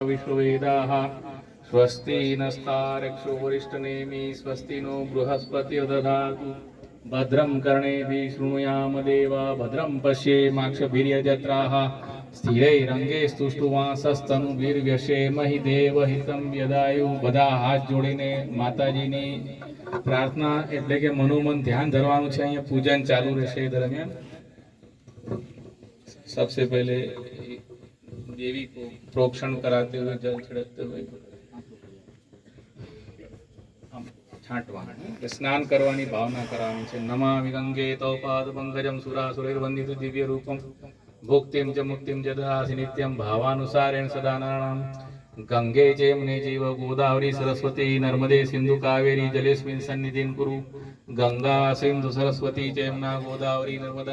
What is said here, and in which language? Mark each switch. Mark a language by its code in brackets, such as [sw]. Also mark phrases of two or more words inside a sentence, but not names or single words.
[sa] विश्ववेदाः स्वस्ति नस्तारक्षो वरिष्ठनेमि स्वस्ति नो बृहस्पतिर्दधातु भद्रं कर्णेभिः शृणुयाम देवा भद्रं पश्येमाक्षभिर्यजत्राः स्थिरैरङ्गैस्तुष्टुवांसस्तनुभिर्व्यशेमहि देवहितं यदायु [gu] બધા હાથ જોડીને માતાજીની પ્રાર્થના એટલે કે મનોમન ધ્યાન ધરવાનું છે। અહીંયા પૂજન ચાલુ રહેશે દરમિયાન। [hi] सबसे पहले देवी को प्रोक्षण कराते हुए जल छिड़कते हुए [gu] છાંટવા સ્નાન કરવાની ભાવના કરાની છે। [sa] नमामि गंगे तव पाद पंकजम सुरासुरैर्वन्दित दिव्य रूपम भुक्तिम च मुक्तिम च ददासि नित्यं भावानुसारेण सदा नराणां। गंगे चैमुने चैव गोदावरी सरस्वती नर्मदे सिंधु कावेरी जलेस्मिन् सन्निधिं कुरु। गंगा सिंधु सरस्वती चैमुना गोदावरी नर्मदा।